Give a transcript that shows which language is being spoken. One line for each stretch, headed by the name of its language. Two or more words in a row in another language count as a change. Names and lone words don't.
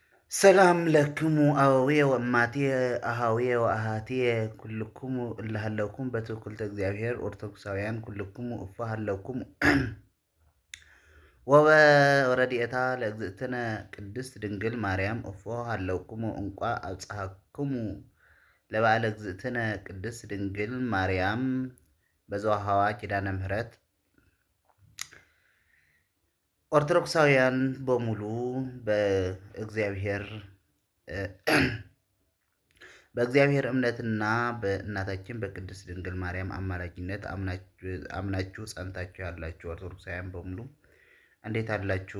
Geez: ሰላም ለክሙ አበዊየ ወእማትየ አሃዊየ ወአሃትየ ኩልክሙ እለ ሃለውኩም በትውክልተ እግዚአብሔር ኦርቶዶክሳውያን ኩልክሙ እፎ ሃለውኩም ወበረድኤታ ለእግዝእትነ ቅድስት ድንግል ማርያም እፎ ሃለውኩም እንቋ አብጽሐክሙ ለበዓለ እግዝእትነ ቅድስት ድንግል ማርያም በዘወሃባ ኪዳነ ምሕረት
Amharic: ኦርቶዶክሳውያን በሙሉ በእግዚአብሔር እምነትና በእናታችን በቅድስት ድንግል ማርያም አማላጅነት አምናችሁ ጸንታችሁ ያላችሁ ኦርቶዶክሳውያን በሙሉ እንዴት አላችሁ?